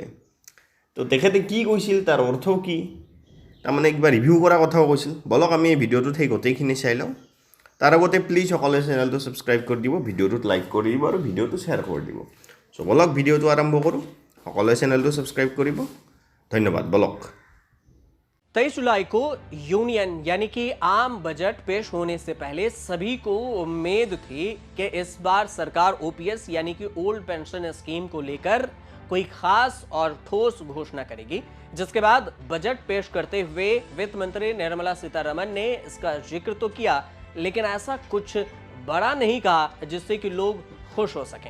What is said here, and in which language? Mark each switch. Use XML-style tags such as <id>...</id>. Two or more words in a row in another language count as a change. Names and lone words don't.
<as>তো তেখেতে কি কৈছিল, তাৰ অৰ্থ কি, তাৰমানে কিবা ৰিভিউ কৰা কথাও কৈছিল। বলক আমি এই ভিডিঅ'টোত সেই গোটেইখিনি চাই লওঁ। তাৰ আগতে প্লিজ সকলোৱে চেনেলটো ছাবস্ক্ৰাইব কৰি দিব, ভিডিঅ'টোত লাইক কৰি দিব আৰু ভিডিঅ'টো শ্বেয়াৰ কৰি দিব। চ' বলক ভিডিঅ'টো আৰম্ভ কৰোঁ। সকলোৱে চেনেলটো ছাবস্ক্ৰাইব কৰিব। ধন্যবাদ। বলক।</as> <hi>23 जुलाई को यूनियन यानी कि आम बजट पेश होने से पहले सभी को उम्मीद थी कि इस बार सरकार ओपीएस यानी कि ओल्ड पेंशन स्कीम को लेकर कोई खास और ठोस घोषणा करेगी, जिसके बाद बजट पेश करते हुए वित्त मंत्री निर्मला सीतारमण ने इसका जिक्र तो किया, लेकिन ऐसा कुछ बड़ा नहीं कहा जिससे कि लोग खुश हो सकें।</hi>